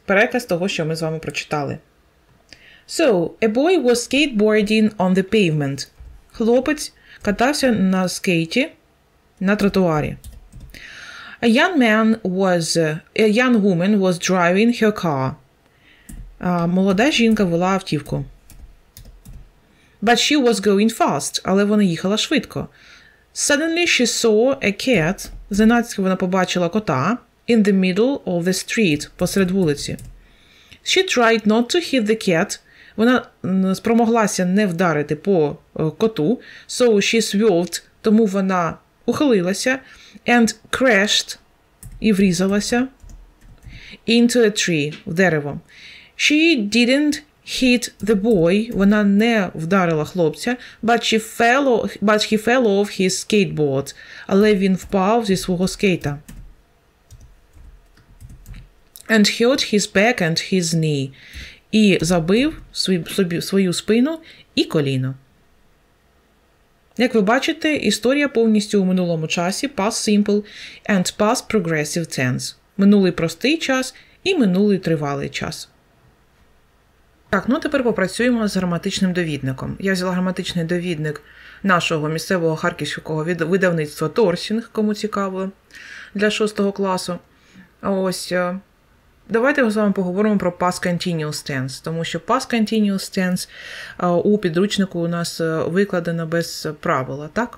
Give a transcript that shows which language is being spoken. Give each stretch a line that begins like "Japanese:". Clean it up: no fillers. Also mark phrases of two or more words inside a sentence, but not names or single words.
Ukrainian: Переказ того, що ми з вами прочитали.
English: So, a boy was skateboarding on the pavement.
Ukrainian: Хлопець катався на скейті на тротуарі.
English: A young woman was driving her car.
Ukrainian: Молода жінка вела автівку.
English: But she was going fast.
Ukrainian: Але вона їхала швидко.
English: Suddenly she saw a cat.
Ukrainian: Зненацька вона побачила кота.
English: In the middle of the street.
Ukrainian: Посеред вулиці.
English: She tried not to hit the cat.
Ukrainian: Вона спромоглася не вдарити по коту.
English: So she swerved.
Ukrainian: Тому вона ухилилася.
English: And crashed.
Ukrainian: І врізалася.
English: Into a tree.
Ukrainian: В дерево.
English: She didn't hit the boy,
Ukrainian: вона не вдарила хлопця,
English: but he fell off his skateboard,
Ukrainian: але він впав зі свого скейта.
English: And hurt his back and his knee.
Ukrainian: І забив свою спину і коліно. Як ви бачите, історія повністю у минулому часі,
English: past simple and past progressive tense.
Ukrainian: Минулий простий час і минулий тривалий час. Так, ну тепер попрацюємо з граматичним довідником. Я взяла граматичний довідник нашого місцевого харківського видавництва Торсінг, кому цікаво, для 6 класу. Ось, давайте з вами поговоримо про
English: past continuous tense,
Ukrainian: тому що
English: past continuous tense
Ukrainian: у підручнику у нас викладено без правила, так?